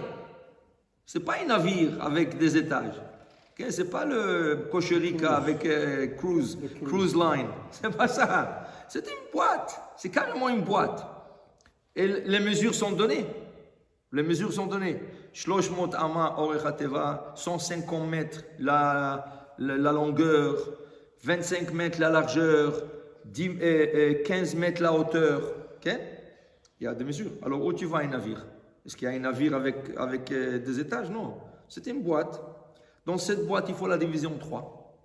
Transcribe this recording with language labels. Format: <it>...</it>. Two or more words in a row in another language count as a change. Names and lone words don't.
<fr>C'est pas un navire avec des étages. Okay? C'est pas le Cocherica avec</fr> <en>cruise line.</en> <fr>C'est pas ça. C'est une boîte. C'est carrément une boîte. Et les mesures sont données. Les mesures sont données.</fr> <he>שלש מאות אמה אורך התבה,</he> <fr>150 mètres la longueur, 25 mètres la largeur, 15 mètres la hauteur. Okay? Il y a des mesures. Alors où tu vas un navire? Est-ce qu'il y a un navire avec des étages? Non. C'est une boîte. Dans cette boîte, il faut la diviser en 3.</fr>